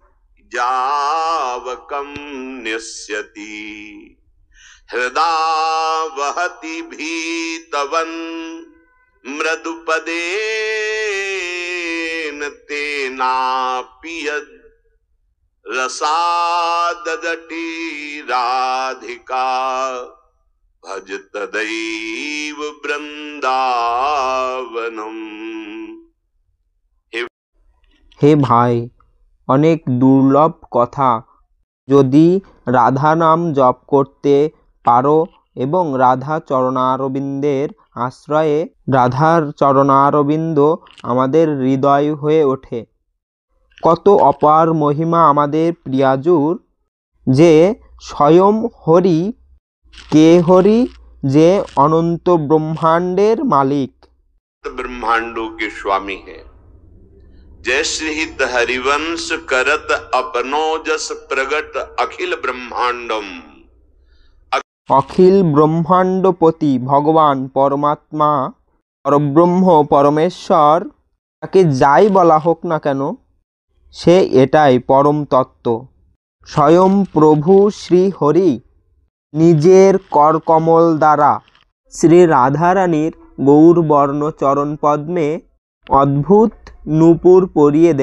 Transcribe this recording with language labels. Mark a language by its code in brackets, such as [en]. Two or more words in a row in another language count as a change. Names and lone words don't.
[sa] जावकं न्यस्यति हृदा वहति भीतवन् मृदुपदेन तेनापियद् रसाददटी राधिका भज तदैव বৃন্দাবনম। [bn] হে ভাই, অনেক দুর্লভ কথা। যদি রাধা নাম জপ করতে পারো এবং রাধা চরণারবিন্দের আশ্রয়ে রাধার চরণারবিন্দ আমাদের হৃদয় হয়ে ওঠে। কত অপার মহিমা আমাদের প্রিয়াজুর, যে স্বয়ং হরি। কে হরি? যে অনন্ত ব্রহ্মাণ্ডের মালিক, [hi] ब्रह्मांडों के स्वामी है। [bra] जैसे हित हरिवंश करत अपनो जस प्रगट अखिल ब्रह्मांडम। [bn] অখিল ব্রহ্মাণ্ডপতি ভগবান পরমাত্মা, পরব্রহ্ম, পরমেশ্বর, তাকে যাই বলা হোক না কেন, সে এটাই পরম তত্ত্ব। স্বয়ং প্রভু শ্রী হরি নিজের করকমল দ্বারা শ্রী রাধারানীর গৌরবর্ণ চরণ পদ্মে অদ্ভুত নূপুর পরিয়ে দেন।